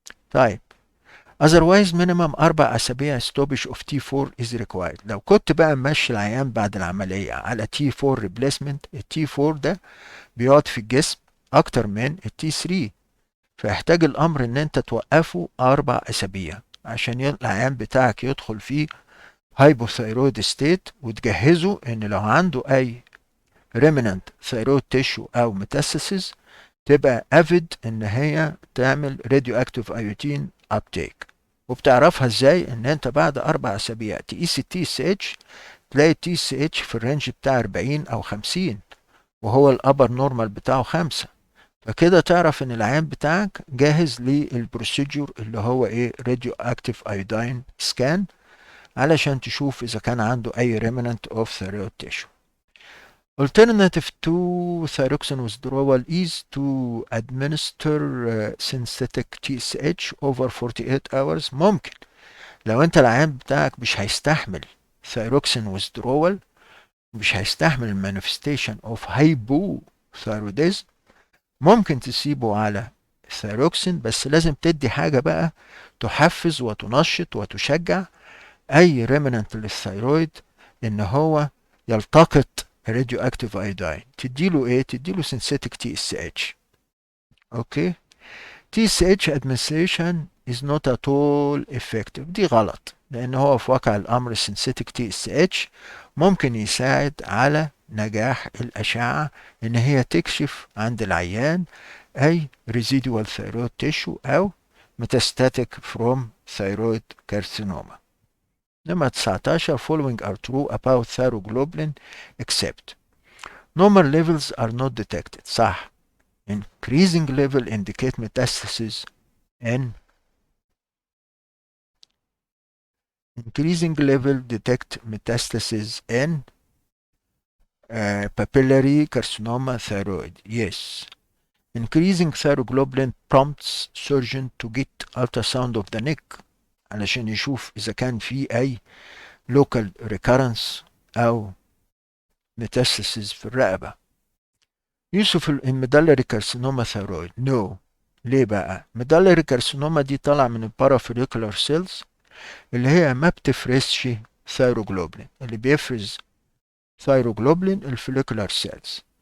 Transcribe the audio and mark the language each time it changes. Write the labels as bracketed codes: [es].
[en] طيب otherwise minimum [ar] 4 أسابيع [en] stoppage of T4 is required. [ar] لو كنت بقى ماشي العيان بعد العملية على T4 replacement، ال T4 ده بيقعد في الجسم أكتر من ال T3، فيحتاج الأمر إن أنت توقفه 4 أسابيع عشان العيان بتاعك يدخل فيه [en] hypothyroid state، [ar] وتجهزه إن لو عنده أي [en] remnant thyroid tissue [ar] أو metastasis تبقى افيد ان هي تعمل راديو اكتيف ايوتين ابتيك. وبتعرفها ازاي؟ ان انت بعد 4 اسابيع تقيس التي اس اتش تلاقي التي اس اتش في الرينج بتاع 40 او 50 وهو الابر نورمال بتاعه 5، فكده تعرف ان العيان بتاعك جاهز للبروسيدجور اللي هو راديو اكتيف ايودين سكان علشان تشوف اذا كان عنده اي ريمننت اوف ثيرويد تيشو. [en] Alternative to thyroxine withdrawal is to administer synthetic TSH over 48 hours. [ar] ممكن لو انت العيان بتاعك مش هيستحمل [en] thyroxine withdrawal، [ar] مش هيستحمل المانيفستيشن اوف hypothyroidism، ممكن تسيبه على الثيروكسين، بس لازم تدي حاجة بقى تحفز وتنشط وتشجع اي ريمننت للثيرويد ان هو يلتقط راديو اكتيف ايودين. تديله ايه؟ تديله سينثيتك تي اس اتش. اوكي. [en] T S H administration is not at all effective. [ar] دي غلط، لان هو في واقع الامر السينثيتك تي اس اتش ممكن يساعد على نجاح الاشعه ان هي تكشف عند العيان اي [en] residual thyroid tissue [ar] او [en] metastatic from thyroid carcinoma. نمرة 19 following are true about thyroglobulin except normal levels are not detected. [ar] صح. [en] increasing level indicate metastasis in increasing level detect metastasis in papillary carcinoma thyroid. Yes. Increasing thyroglobulin prompts surgeon to get ultrasound of the neck [ar] علشان يشوف إذا كان في أي local recurrence أو metastasis في الرقبة. يوسف الميدالري كارسينوما ثيرويد نو. ليه بقى؟ ميدالري كارسينوما دي طالعة من البارافوليكولار سيلز اللي هي ما بتفرزش ثيروجلوبلين. اللي بيفرز ثيروجلوبلين الفوليكولار سيلز.